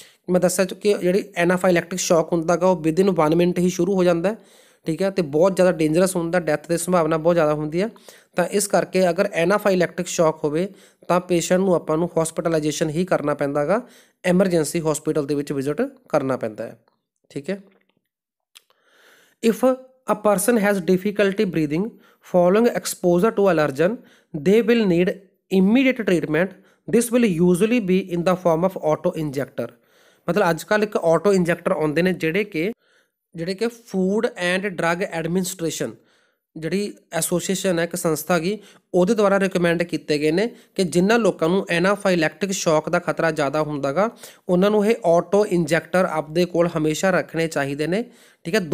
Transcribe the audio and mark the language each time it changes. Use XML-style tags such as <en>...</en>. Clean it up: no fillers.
<pa>ਮੈਂ ਦੱਸਿਆ ਕਿ ਜਿਹੜੀ ਐਨਾਫਾਈਲੈਕਟਿਕ ਸ਼ੌਕ ਹੁੰਦਾ ਗਾ ਉਹ</pa> <en>within 1 minute</en> <pa>ਹੀ ਸ਼ੁਰੂ ਹੋ ਜਾਂਦਾ, ਠੀਕ ਹੈ, ਅਤੇ ਬਹੁਤ ਜ਼ਿਆਦਾ ਡੇਂਜਰਸ ਹੁੰਦਾ, ਡੈਥ ਦੀ ਸੰਭਾਵਨਾ ਬਹੁਤ ਜ਼ਿਆਦਾ ਹੁੰਦੀ ਹੈ। ਤਾਂ ਇਸ ਕਰਕੇ ਅਗਰ ਐਨਾਫਾਈਲੈਕਟਿਕ ਸ਼ੌਕ ਹੋਵੇ ਤਾਂ ਪੇਸ਼ੈਂਟ ਨੂੰ ਆਪਾਂ ਨੂੰ ਹੌਸਪੀਟਲਾਈਜੇਸ਼ਨ ਹੀ ਕਰਨਾ ਪੈਂਦਾ ਗਾ, ਐਮਰਜੈਂਸੀ ਹੌਸਪੀਟਲ ਦੇ ਵਿੱਚ ਵਿਜ਼ਿਟ ਕਰਨਾ ਪੈਂਦਾ ਹੈ, ਠੀਕ ਹੈ।</pa> <en>If a person has difficulty breathing following exposure to allergen, they will need immediate treatment. This will usually be in the form of auto injector।</en> <pa>ਮਤਲਬ ਅੱਜ ਕੱਲ੍ਹ ਇੱਕ ਆਟੋ ਇੰਜੈਕਟਰ ਆਉਂਦੇ ਨੇ ਜਿਹੜੇ ਕਿ ਫੂਡ ਐਂਡ ਡਰੱਗ ਐਡਮਿਨਿਸਟ੍ਰੇਸ਼ਨ ਜਿਹੜੀ association ਹੈ, ਇੱਕ ਸੰਸਥਾ ਹੈਗੀ, ਉਹਦੇ ਦੁਆਰਾ ਰਿਕਮੈਂਡ ਕੀਤੇ ਗਏ ਨੇ ਕਿ ਜਿਨ੍ਹਾਂ ਲੋਕਾਂ ਨੂੰ ਐਨਾਫਾਈਲੈਕਟਿਕ ਸ਼ੌਕ ਦਾ ਖਤਰਾ ਜ਼ਿਆਦਾ ਹੁੰਦਾ ਗਾ ਉਹਨਾਂ ਨੂੰ ਇਹ ਆਟੋ ਇੰਜੈਕਟਰ ਆਪਦੇ ਕੋਲ ਹਮੇਸ਼ਾ ਰੱਖਣੇ ਚਾਹੀਦੇ ਨੇ, ਠੀਕ ਹੈ।</pa>